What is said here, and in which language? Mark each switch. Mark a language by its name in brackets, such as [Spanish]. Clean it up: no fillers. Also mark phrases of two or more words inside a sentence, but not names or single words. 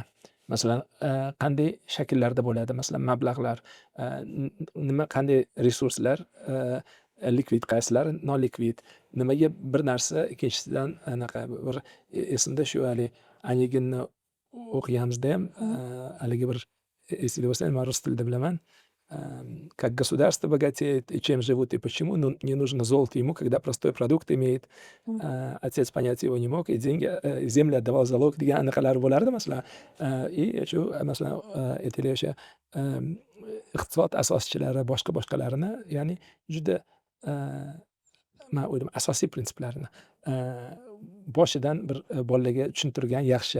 [Uzbek] Masalan, qanday shakllarda bo'ladi? Masalan, mablag'lar, nima qanday resurslar, likvid qaysilari, non-likvid, nimaga bir narsa ikkinchisidan anaqa bir esimda shu hali Aniginni o'qiganimizda ham haligi bir esingda bo'lsa, men rus tilida bilaman. [Russian] Как государство богатеет и чем живут и почему, не нужно золото ему, когда простой продукт имеет. Отец понять его не мог, и землю отдавал залог [Uzbek] degan anaqalar bo'lardi masalan. Shu masalan aytaylik o'sha iqtisod asoschilari boshqalarini, ya'ni juda men o'ylayman asosiy prinsiplarini boshidan bir bolalarga tushuntirgan yaxshi.